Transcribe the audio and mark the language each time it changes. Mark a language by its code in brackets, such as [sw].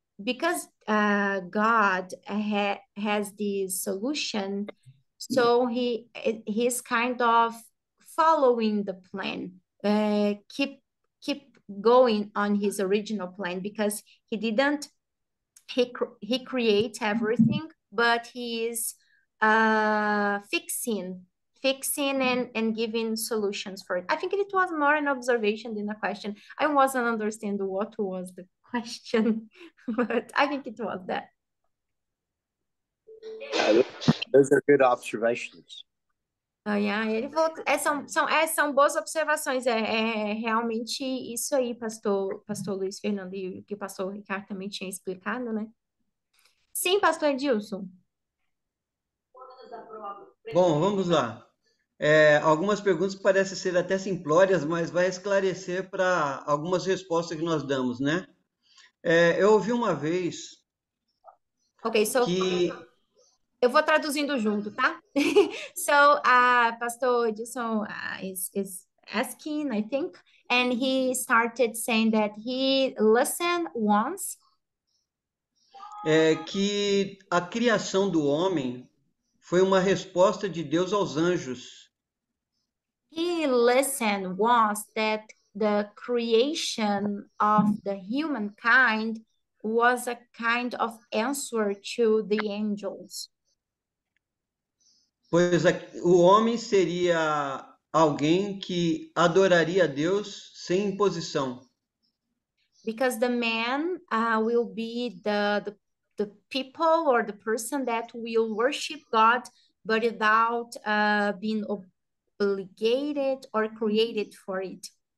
[en] because God has this solution, so he's kind of following the plan, keep going on his original plan, because he didn't he creates everything, but he is fixing and giving solutions for it. I think it was more an observation than a question. I wasn't understanding what was the question, but I think it was that. Those are good observations. [pt] Yeah, ele falou que são boas observações, é realmente isso aí, pastor Luiz Fernando, e o que o pastor Ricardo também tinha explicado, né? Sim, pastor Edilson. Bom, vamos lá. Algumas perguntas parecem ser até simplórias, mas vai esclarecer para algumas respostas que nós damos, né? Eu ouvi uma vez Ok, que eu vou traduzindo junto, tá? [en] So, Pastor Edilson is asking, I think, and he started saying that he listened once [pt] que a criação do homem foi uma resposta de Deus aos anjos. [en] he listened once that the creation of the humankind was a kind of answer to the angels. [pt] Pois o homem seria alguém que adoraria a Deus sem imposição. [en] Because the man will be the people or the person that will worship God, but without being obligated or created for it.